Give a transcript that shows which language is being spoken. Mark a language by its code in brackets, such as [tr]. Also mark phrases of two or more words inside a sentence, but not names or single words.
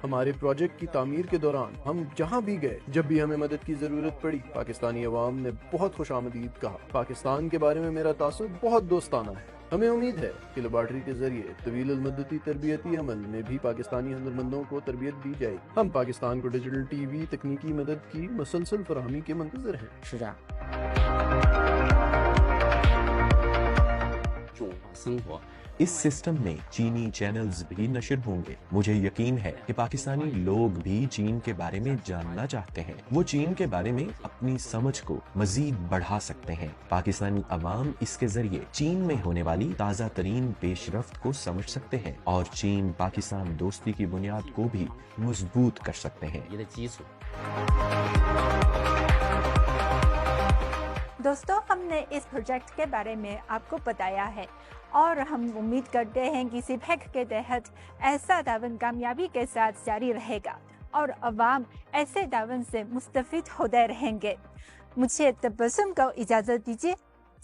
[ur] ہمارے پروجیکٹ کی تعمیر کے دوران ہم جہاں بھی گئے جب بھی ہمیں مدد کی ضرورت پڑی پاکستانی عوام نے بہت خوش آمدید کہا. پاکستان کے بارے میں میرا تاثر بہت دوستانہ ہے. ہمیں امید ہے کہ لیبارٹری کے ذریعے طویل المدتی تربیتی عمل میں بھی پاکستانی ہنرمندوں کو تربیت دی جائے. ہم پاکستان کو [en] digital TV [ur] تکنیکی مدد کی مسلسل فراہمی کے منتظر ہیں. [zh] 是这样。中华生活 [ur] اس سسٹم میں چینی چینلز بھی نشر ہوں گے. مجھے یقین ہے کہ پاکستانی لوگ بھی چین کے بارے میں جاننا چاہتے ہیں. وہ چین کے بارے میں اپنی سمجھ کو مزید بڑھا سکتے ہیں. پاکستانی عوام اس کے ذریعے چین میں ہونے والی تازہ ترین پیش رفت کو سمجھ سکتے ہیں اور چین پاکستان دوستی کی بنیاد کو بھی مضبوط کر سکتے ہیں. [zh] 你的基础。 [ur] دوستوں ہم نے اس پروجیکٹ کے بارے میں آپ کو بتایا ہے اور ہم امید کرتے ہیں کہ سپیک کے تحت ایسا تعاون کامیابی کے ساتھ جاری رہے گا اور عوام ایسے تعاون سے مستفید ہوتے رہیں گے. مجھے تبسم کو اجازت دیجیے.